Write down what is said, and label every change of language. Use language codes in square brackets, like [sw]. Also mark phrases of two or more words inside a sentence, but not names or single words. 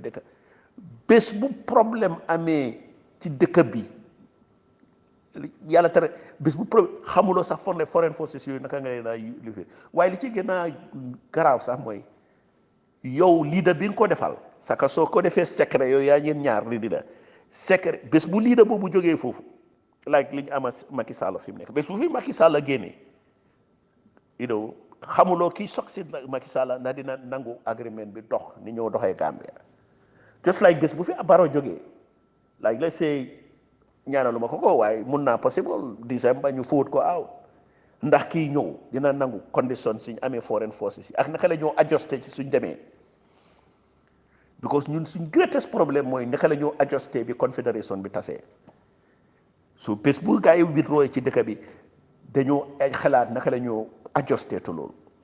[wo] dëkk bés bu problème amee ci dëkk bi yàlla tere bés bu problème xamuloo sax [en] foreign forces [wo] yooyu naka nga leen a livré waaye li ci gën a garaaw sax mooy yow leader bi nga ko defal saka soo ko defee secret yooyu yaa ngeen ñaar [en] leader secret [wo] bés bu leader boobu jógee foofu like li ñu ama Macky Sall fi mu nekk bés bu fi Macky Sall génnee xamuloo kii soog si Macky Sall na dina nangu agreement bi dox ni ñoo doxee Gambia [en] just like [wo] bés bu fi Barrow jógee [en] like let's say [wo] ñaanalu ma ko waaye mun naa [en] possible December [wo] ñu fóot ko out ndax kii ñëw dina nangu condition suñ amee [en] foreign forces [wo] yi ak naka la ñoo adjusté ci suñ demee because ñun suñ greatest problème mooy naka la ñoo adjusté bi confédération bi tasee so bés bu gaa yi withdraw ci dëkk bi dañoo xalaat naka la ñoo adjusté to loolu